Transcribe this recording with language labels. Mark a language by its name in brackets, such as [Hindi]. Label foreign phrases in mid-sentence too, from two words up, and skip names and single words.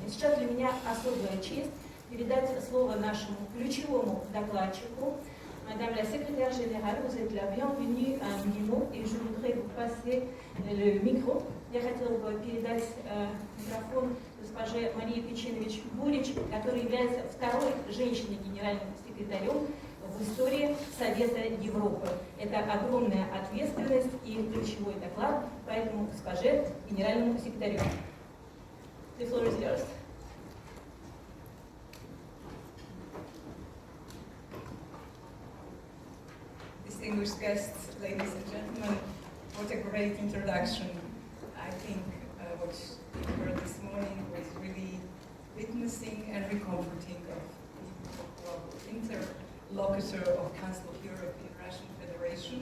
[Russian] Сейчас для меня особая честь передать слово нашему ключевому докладчику. [French] Madame la Secrétaire Générale, vous êtes la bienvenue à МГИМО, и je voudrais vous passer le micro. [Russian] Я хотела бы передать микрофон госпоже Марии Пейчинович-Бурич, которая является второй женщиной генеральным секретарем в истории Совета Европы. Это огромная ответственность и ключевой доклад, поэтому госпоже генеральному секретарю. [English] The floor is yours. Distinguished guests, ladies and gentlemen, what a great introduction. I think what we heard this morning was really witnessing and recomforting of the interlocutor of Council of Europe in Russian Federation.